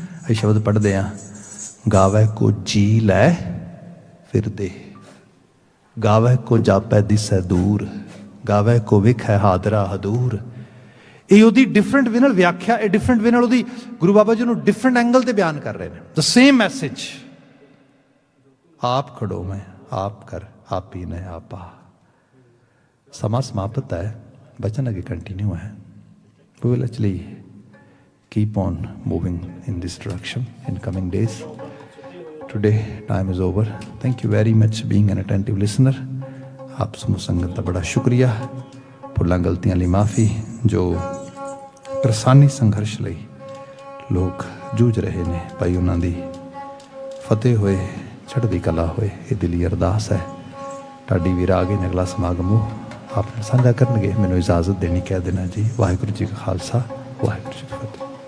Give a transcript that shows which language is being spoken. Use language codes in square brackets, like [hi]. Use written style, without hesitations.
[pa] ਇਹ ਸ਼ਬਦ ਪੜ੍ਹਦੇ ਆ, ਗਾਵੈ ਕੋ ਜੀ ਲੈ ਫਿਰਦੇ, ਗਾਵੈ ਕੋ ਜਾਪੈ ਦਿਸੈ ਦੂਰ, ਗਾਵੈ ਕੋ ਵਿਖੈ ਹਾਦਰਾ ਹਦੂਰ। ਇਹ ਉਹਦੀ ਡਿਫਰੈਂਟ ਵੇ ਨਾਲ ਵਿਆਖਿਆ, ਇਹ ਡਿਫਰੈਂਟ ਵੇ ਨਾਲ ਉਹਦੀ ਗੁਰੂ ਬਾਬਾ ਜੀ ਨੂੰ ਡਿਫਰੈਂਟ ਐਂਗਲ ਤੇ ਬਿਆਨ ਕਰ ਰਹੇ ਨੇ। [en] the same message, [pa] ਆਪ ਖੜੋ ਮੈਂ ਆਪ ਕਰ ਆਪ ਹੀ ਨੇ ਆਪਾ। ਸਮਾਂ ਸਮਾਪਤ ਹੈ, ਬਚਨ ਅੱਗੇ ਕੰਟੀਨਿਊ ਹੈ। [en] We will actually keep on moving in this direction in coming days. Today time is over. Thank you very much being an attentive listener. [pa] ਆਪ ਸਮੂਹ ਸੰਗਤ ਦਾ ਬੜਾ ਸ਼ੁਕਰੀਆ। ਭੁੱਲਾਂ ਗਲਤੀਆਂ ਲਈ ਮਾਫੀ। ਜੋ ਕਿਰਸਾਨੀ ਸੰਘਰਸ਼ ਲਈ ਲੋਕ ਜੂਝ ਰਹੇ ਨੇ, ਭਾਈ ਉਹਨਾਂ ਦੀ ਫਤਿਹ ਹੋਏ, ਚੜ੍ਹਦੀ ਕਲਾ ਹੋਏ, ਇਹ ਦਿਲੀ ਅਰਦਾਸ ਹੈ। ਢਾਡੀ ਵੀਰ ਆ ਗਏ ਨੇ, ਅਗਲਾ ਸਮਾਗਮ ਉਹ ਆਪ ਸਾਂਝਾ ਕਰਨਗੇ। ਮੈਨੂੰ ਇਜਾਜ਼ਤ ਦੇਣੀ ਕਹਿ ਦੇਣਾ ਜੀ। ਵਾਹਿਗੁਰੂ ਜੀ ਕਾ ਖਾਲਸਾ, ਵਾਹਿਗੁਰੂ ਜੀ ਕੀ ਫਤਿਹ।